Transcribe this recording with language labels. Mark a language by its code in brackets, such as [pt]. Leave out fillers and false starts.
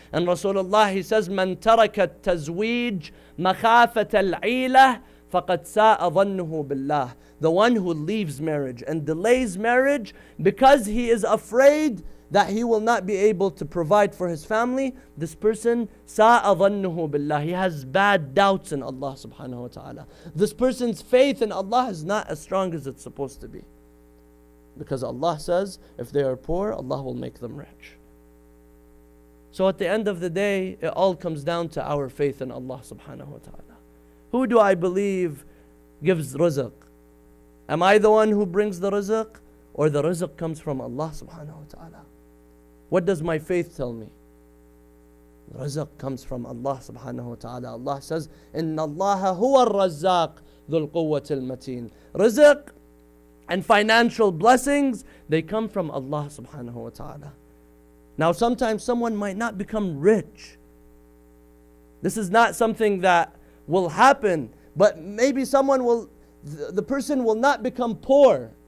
[en] And Rasulullah, he says, [ar] من ترك التزويج مخافة العيلة فَقَدْ سَاءَ ظَنُّهُ بِاللَّهِ. [en] The one who leaves marriage and delays marriage because he is afraid that he will not be able to provide for his family, this person, [ar] سَاءَ ظَنُّهُ بِاللَّهِ. [en] He has bad doubts in Allah subhanahu wa ta'ala. This person's faith in Allah is not as strong as it's supposed to be. Because Allah says, if they are poor, Allah will make them rich. So at the end of the day, it all comes down to our faith in Allah subhanahu wa ta'ala. Who do I believe gives rizq? Am I the one who brings the rizq? Or the rizq comes from Allah subhanahu wa ta'ala? What does my faith tell me? The rizq comes from Allah subhanahu wa ta'ala. [ar] Allah says, إِنَّ اللَّهَ هُوَ الرَّزَّاقُ ذُو الْقُوَّةِ الْمَتِينَ. [en] Rizq and financial blessings, they come from Allah subhanahu wa ta'ala. Now sometimes someone might not become rich. This is not something that will happen, but maybe the person will not become poor.